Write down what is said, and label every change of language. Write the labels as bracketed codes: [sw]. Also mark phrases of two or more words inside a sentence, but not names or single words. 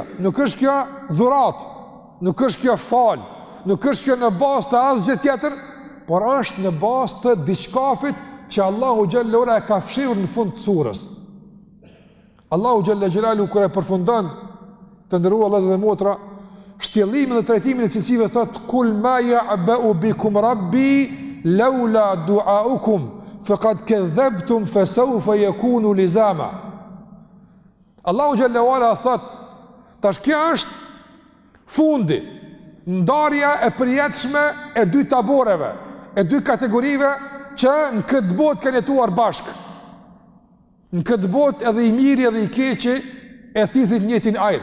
[sq] Nuk është kjo dhurat, nuk është kjo fal, nuk është kjo në bazë të asgjë tjetër, por është në bazë të diçkafit që Allahu [ar] جل وعلا [sq] e ka fshirur në fund të surës. Allahu [ar] جل جلاله [sq] kur e përfundon, të nderuar vëllezër dhe motra, shtjellimin dhe trajtimin e cilësive thot [ar] قل ما يعبأ بكم ربي لولا دعاؤكم فقد كذبتم فسوف يكون لزاما. [sq] Allahu [ar] جل وعلا [sq] thot, tash kjo është fundi, ndarja e përjetshme e dy taboreve, e dy kategorive që në këtë botë kanë jetuar bashkë. Në këtë botë edhe i miri edhe i keqi e thithit njëjtin ajër.